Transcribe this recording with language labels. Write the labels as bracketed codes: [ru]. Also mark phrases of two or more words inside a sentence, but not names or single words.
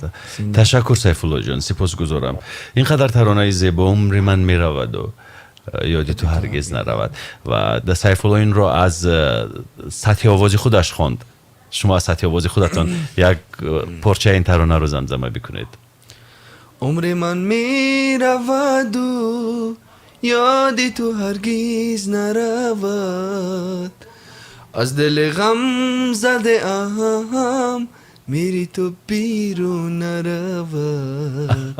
[tg] ташаккур сайфуллоҷон, сипосгузорам. ин қадар таронаи зебо умри ман мераваду ёди ту ҳаргиз наравад. ва сайфулло инро аз сатҳи овози худаш хонд. шумо аз сатҳи овози худатон як порчаи ин таронаро замзама бикунед. [fa] عمر من می رود و یادی تو هرگیز نرود، از دل غم زده ام میری تو بیرون نرود